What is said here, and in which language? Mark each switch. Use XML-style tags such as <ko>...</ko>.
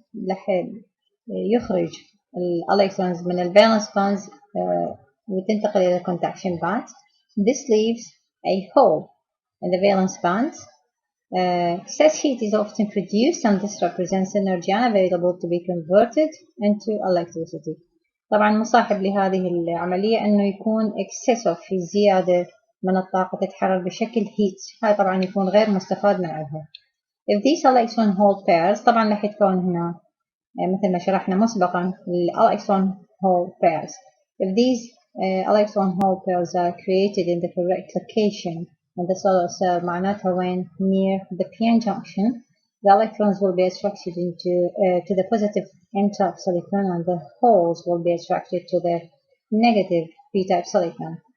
<ar>راح يخرج الالكترونز من الفالنس bonds وتنتقل إلى conduction bonds.</ar> <en>This leaves a hole in the valence bonds. Excess heat is often produced and this represents energy unavailable to be converted into electricity.</en> <ar>طبعا مصاحب لهذه العملية أنه يكون excessive في زيادة من الطاقة تتحرر بشكل heat. هاي طبعا يكون غير مستفاد من عندها.</ar> <en>If these electron hole pairs</en> <ar>طبعا راح تكون هنا مثل ما شرحنا مسبقا</ar> <en>electron hole pairs. If these electron hole pairs are created in the correct location in the solar cell</en> <ar>معناتها</ar> <en>when near the p-n junction, the electrons will be attracted to the positive n-type silicon and the holes will be attracted to the negative p-type silicon.</en>